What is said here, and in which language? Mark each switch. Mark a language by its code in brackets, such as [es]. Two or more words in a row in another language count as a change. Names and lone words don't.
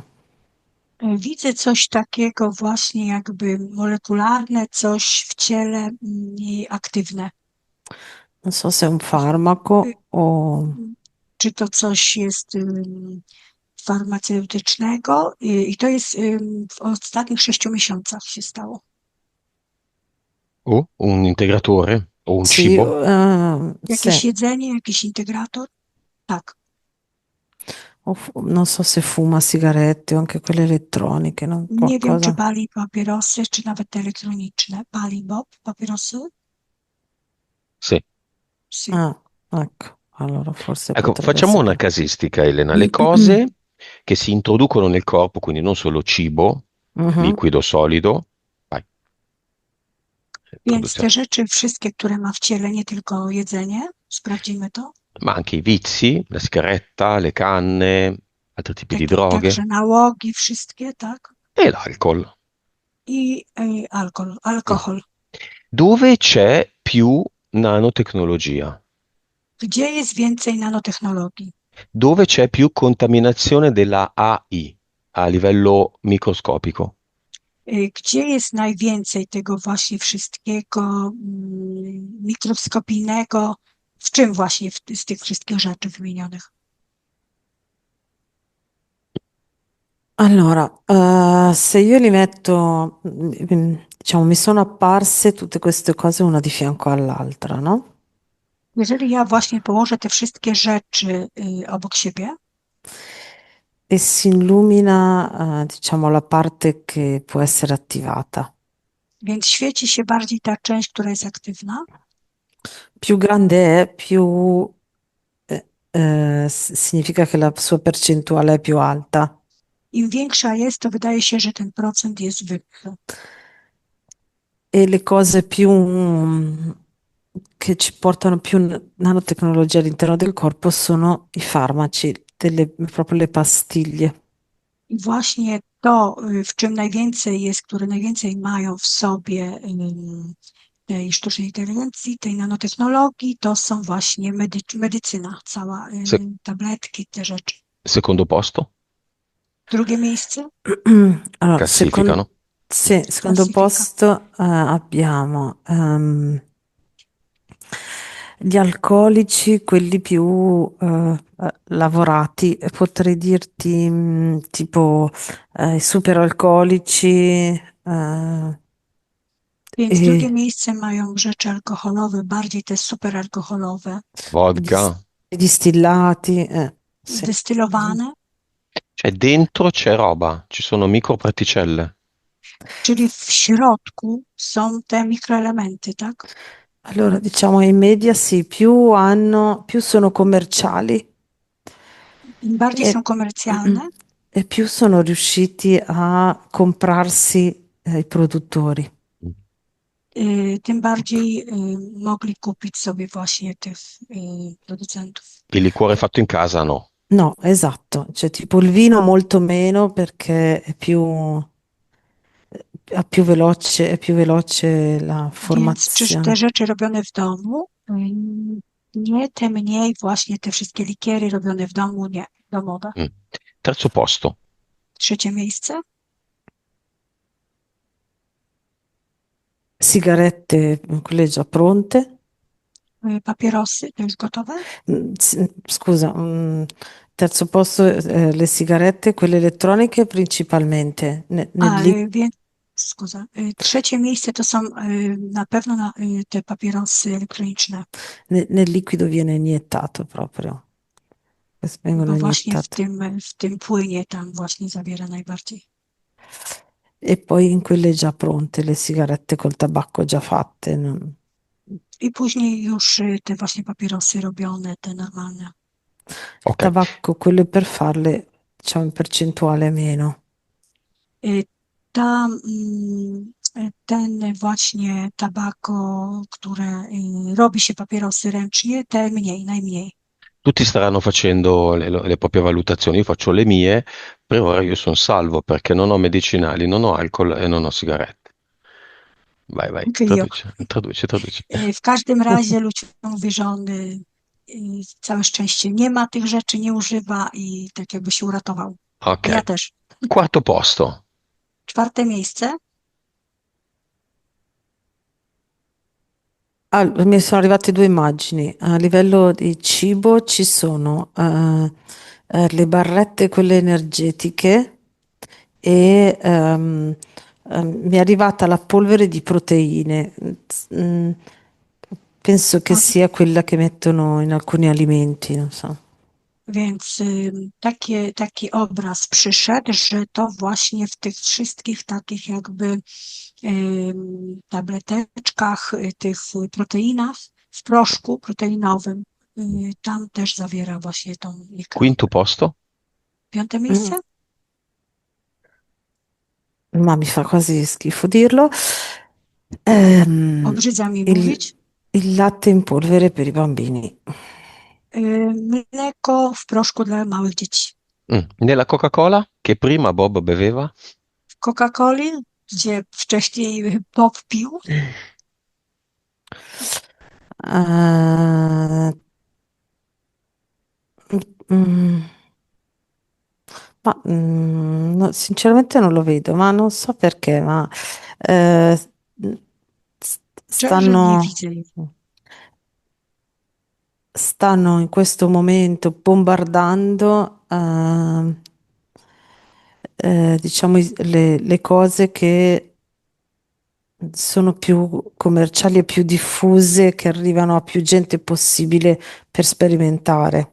[pl] Widzę coś takiego właśnie jakby molekularne, coś w ciele aktywne. [it] Non so se è un farmaco o... [pl] Czy to coś jest farmaceutycznego i to jest w ostatnich 6 miesiącach się stało. [it] O un integratore? O un Sì, cibo? [pl] Jakieś [it] sì. [pl] jedzenie, jakiś integrator? Tak. [it] Non so se fuma sigarette o anche quelle elettroniche, no? [pl] Nie wiem, czy [it] Qualcosa. [pl] pali papierosy, czy nawet te elektroniczne. Pali Bob papierosy? [it] Sì. Sì. Ah, ecco, allora forse Ecco, potrebbe facciamo una essere. casistica, Elena. Le cose che si introducono nel corpo, quindi non solo cibo, Mhm. liquido, solido, vai, [pl] Więc te [it] produziamo, [pl] rzeczy wszystkie, które ma w ciele, nie tylko jedzenie, sprawdzimy to. [it] ma anche i vizi, la sigaretta, le canne, altri tipi di [pl] Także [it] droghe [pl] nałogi, wszystkie, tak? [it] e l'alcol. [pl] I Mm. alkohol. [it] Dove c'è più nanotecnologia? [pl] Gdzie jest więcej nanotechnologii? [it] Dove c'è più contaminazione della AI a livello microscopico? [pl] Gdzie jest najwięcej tego właśnie wszystkiego mikroskopijnego? W czym właśnie z tych wszystkich rzeczy wymienionych? [it] Allora, se io li metto, diciamo, mi sono apparse tutte queste cose una di fianco all'altra, no? [pl] Jeżeli ja właśnie położę te wszystkie rzeczy obok siebie, [it] E si illumina, diciamo, la parte che può essere attivata. [pl] więc świeci się bardziej ta część, która jest aktywna. [it] Più grande è, più significa che la sua percentuale è più alta. [pl] Im większa jest, to wydaje się, że ten procent jest wyższy. [it] E le cose più che ci portano più nanotecnologia all'interno del corpo sono i farmaci, proprio le pastiglie. [pl] I właśnie to, w czym najwięcej jest, które najwięcej mają w sobie tej sztucznej inteligencji, tej nanotechnologii, to są właśnie medycyna, cała, Se- tabletki, te rzeczy. [it] secondo posto? [pl] Drugie miejsce, [it] Allora, Classificano. sì, secondo [pl] klasyfika. [it] posto, abbiamo gli alcolici, quelli più lavorati, potrei dirti tipo i superalcolici [pl] Więc drugie [it] e [pl] miejsce mają rzeczy alkoholowe, bardziej te superalkoholowe, i Vodka. [it] i distillati, sì. [pl] zdestylowane, [it] Cioè, dentro c'è roba, ci sono microparticelle. [pl] czyli w środku są te mikroelementy, tak? [it] Allora, diciamo in media sì, più sono commerciali [pl] Im bardziej [it] e, [pl] są komercjalne, [it] e più sono riusciti a comprarsi i produttori. [pl] tym bardziej mogli kupić sobie właśnie tych producentów. [it] Il liquore fatto in casa, no. No, esatto, cioè tipo il vino molto meno perché è più veloce la [pl] Więc czyż te [it] formazione. [pl] rzeczy robione w domu, nie, te mniej właśnie te wszystkie likiery robione w domu, nie, domowe. [it] Mm. Terzo posto. [pl] Trzecie miejsce, [it] Sigarette, quelle già pronte. [pl] papierosy, to już gotowe? [it] Scusa, terzo posto, le sigarette, quelle elettroniche principalmente. [pl] A, więc, scusa, trzecie miejsce to są na pewno te papierosy elektroniczne, [it] nel liquido viene iniettato proprio. Vengono [pl] bo właśnie [it] iniettate. [pl] w tym płynie tam właśnie zawiera najbardziej. [it] E poi in quelle già pronte, le sigarette col tabacco già fatte. [pl] I później już te właśnie papierosy robione, te normalne. [it] Ok. Tabacco, quelle per farle, diciamo in percentuale meno. [pl] Y, ten właśnie tabako, które robi się papierosy ręcznie, te mniej, najmniej. [it] Tutti staranno facendo le proprie valutazioni, io faccio le mie, per ora io sono salvo perché non ho medicinali, non ho alcol e non ho sigarette. Vai, vai, Anche io. traduci, traduci, traduci. [pl] W każdym razie ludziom mówi, że on całe szczęście nie ma tych rzeczy, nie używa i tak jakby się uratował. Ok. I ja też. [it] Quarto posto. [pl] Czwarte miejsce. [it] Mi sono arrivate due immagini. A livello di cibo ci sono le barrette, quelle energetiche, e mi è arrivata la polvere di proteine. Mm, Penso che O, sia quella che mettono in alcuni alimenti, non so. [pl] więc taki obraz przyszedł, że to właśnie w tych wszystkich takich jakby tableteczkach, tych proteinach, w proszku proteinowym, tam też zawiera właśnie tą mikro. [it] Quinto posto. [pl] Piąte Mm, miejsce? [it] Ma mi fa quasi schifo dirlo. Ehm, [pl] Obrzydza mi [it] il, [pl] mówić. [it] il latte in polvere per i bambini. [pl] Mleko w proszku dla małych dzieci. [it] Nella Coca-Cola, che prima Bob beveva, [pl] W Coca-Coli, gdzie wcześniej Bob pił, Eh, mm, no, [it] sinceramente non lo vedo, ma non so perché, ma eh, s- [pl] szczerze nie [it] stanno, [pl] widzę jej. [it] stanno in questo momento bombardando diciamo, le cose che sono più commerciali e più diffuse, che arrivano a più gente possibile per sperimentare.